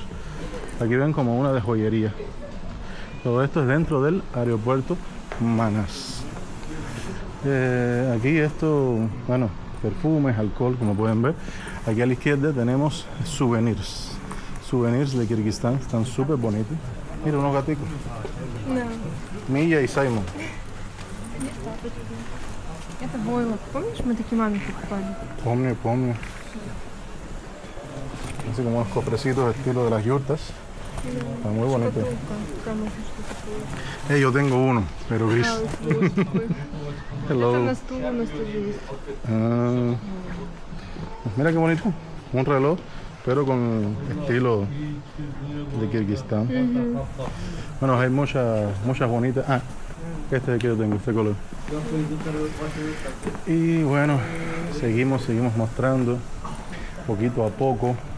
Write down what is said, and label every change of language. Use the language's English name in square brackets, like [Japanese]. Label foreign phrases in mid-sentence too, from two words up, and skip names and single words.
[Spanish] Aquí ven como una de joyería. Todo esto es dentro del aeropuerto Manas. Aquí esto, bueno, perfumes, alcohol, como pueden ver. Aquí a la izquierda tenemos souvenirs. Souvenirs de Kirguistán, están súper bonitos. Mira, unos gaticos. [Russian] Да. [Spanish] Milla y Simon. [Russian] Это войлок. Помнишь, мы такие маме покупали? Pomnio. [Spanish] Así como unos cofrecitos estilo de las yurtas. Está muy bonito. Yo tengo uno, pero gris. Hello. [Russian] Это на стул у нас тоже есть. [Spanish] Mira qué bonito. Un reloj, pero con estilo de Kirguistán. Bueno, hay muchas bonitas. Este es el que yo tengo, este color. Y bueno, seguimos mostrando poquito a poco.